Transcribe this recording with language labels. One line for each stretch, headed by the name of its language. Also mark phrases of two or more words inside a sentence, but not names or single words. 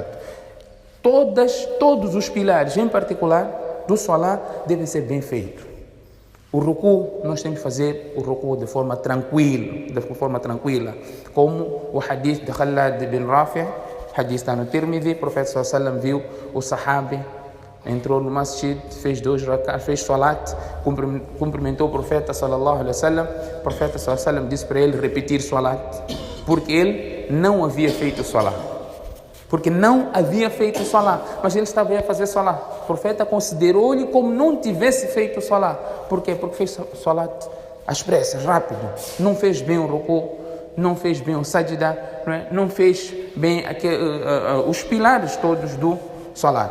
Portuguese: Todos os pilares, em particular, do salat, devem ser bem feitos. O ruku, nós temos que fazer o ruku de forma tranquila, como o hadith de Khalad bin Rafi', hadith está no Tirmidhi, o profeta
Arabic: صلى الله عليه وسلم
Portuguese: viu o sahabi, entrou no masjid, fez 2 rak'at, fez salat, cumprimentou o profeta
Arabic: صلى الله عليه وسلم.
Portuguese: O profeta
Arabic: صلى الله عليه وسلم
Portuguese: disse para ele repetir salat, porque ele não havia feito salat. Mas ele estava a fazer salat. O profeta considerou-lhe como não tivesse feito salat. Por quê? Porque fez salat às pressas, rápido. Não fez bem o ruku, não fez bem o sajda, não fez bem os pilares todos do salat.